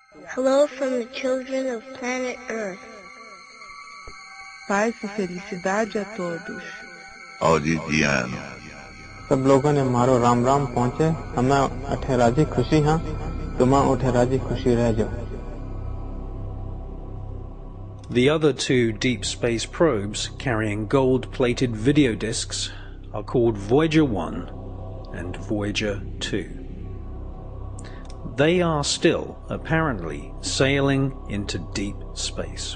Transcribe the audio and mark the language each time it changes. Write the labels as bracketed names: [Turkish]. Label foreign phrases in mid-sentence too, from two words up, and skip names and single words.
[English] Hello from the children of planet Earth. [Portuguese] Paz e felicidade a todos. Audidiano. [Rajasthani] सब लोगों ने मारो राम राम पहुँचे हमें अठे राजी खुशी हाँ तुम उठे राजी खुशी रह जाओ. [English] The other two deep space probes carrying gold-plated video discs are called Voyager 1 and Voyager 2. They are still, apparently, sailing into deep space.